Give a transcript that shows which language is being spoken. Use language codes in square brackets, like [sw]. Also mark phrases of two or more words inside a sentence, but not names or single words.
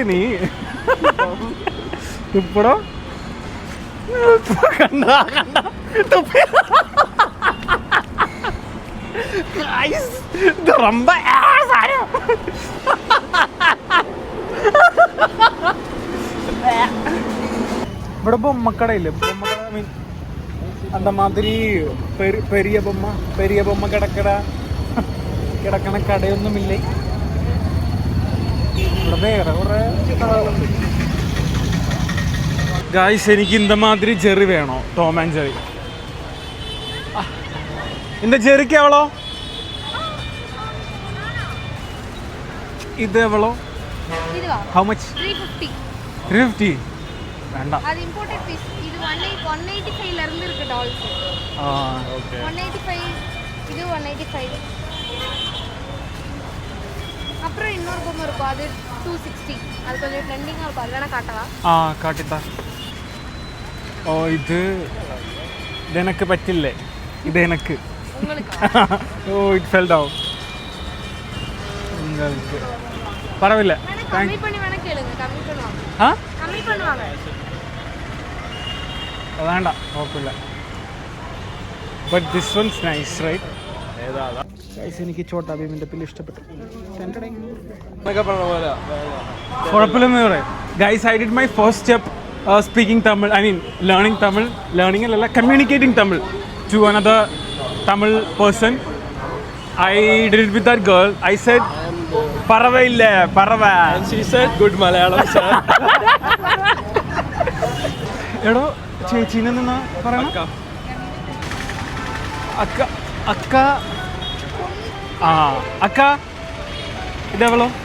[ml] നീ തുപ്പടോ. കണ്ട ரொம்ப ഇവിടെ ബൊമ്മക്കടയില്ലേ? ബൊമ്മക്കട മീൻ [ta] அந்த மாதிரி பெரிய பொம்மை [ml] കിടക്കണ കടയൊന്നുമില്ല ഇവിടെ. വേറെ കുറെ കടകളുണ്ട് ഗായ്സ്. എനിക്ക് [ta] இந்த மாதிரி [ml] ജെറി വേണോ? ടോം ആൻഡ് ജെറി. இந்த ജെറിക്ക് എവളോ? ഇത് എവളോ? [en] How much? 350. [ml] വേണ്ട. [ta] அது [en] imported piece. [ta] இது 185 ல இருந்து இருக்கு டால்ஸ். ஓகே. 185 இது 185. அப்புறம் இன்னொரு பொம்மை இருக்கும். அது 260. அது கொஞ்சம் ட்ரெண்டிங்கா இருக்கும். அது வேணா காட்டவா? [ml] കാട്ടിത്താ. ഓ ഇത് ഇതെനക്ക് പറ്റില്ലേ. ഇത് എനക്ക്. [en] Oh it fell down. [ml] പരവില്ല. கம்மி பண்ணி வேணா கேளுங்க. கம்மி பண்ணுவாங்க. கம்மி பண்ணுவாங்க. വേണ്ട കുഴപ്പമില്ല. [en] But this one's nice right. [ml] എനിക്ക് ചോട്ടാ ഭീമിന്റെ പിള്ളി ഇഷ്ടപ്പെട്ടു. കുഴപ്പമില്ലെന്ന് പറയാം ഗൈസ്. [en] I did my first step speaking Tamil. I mean learning Tamil. ലേണിംഗ് അല്ല, communicating Tamil to another Tamil person. I did it with that girl. I said പറവയില്ല പറവ. Good Malayalam. [ml] എടോ ചേച്ചീനെ നിന്നാ പറയണം. അക്ക അക്ക അക്ക ഇതെവളോ?